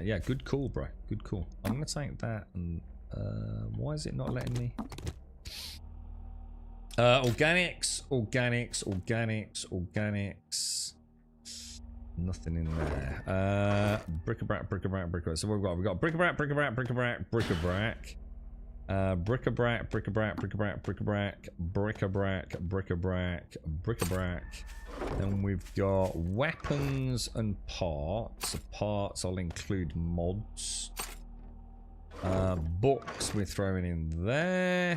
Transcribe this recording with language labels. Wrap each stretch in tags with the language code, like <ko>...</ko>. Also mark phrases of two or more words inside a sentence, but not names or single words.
<en>Yeah, good call, bro. Good call. I'm going to take that and... why is it not letting me? Organics. Nothing in there. Bric-a-brac. So what we've got bric-a-brac. Bric-a-brac. And we've got weapons and parts. Parts, I'll include mods. Books we're throwing in there.</en>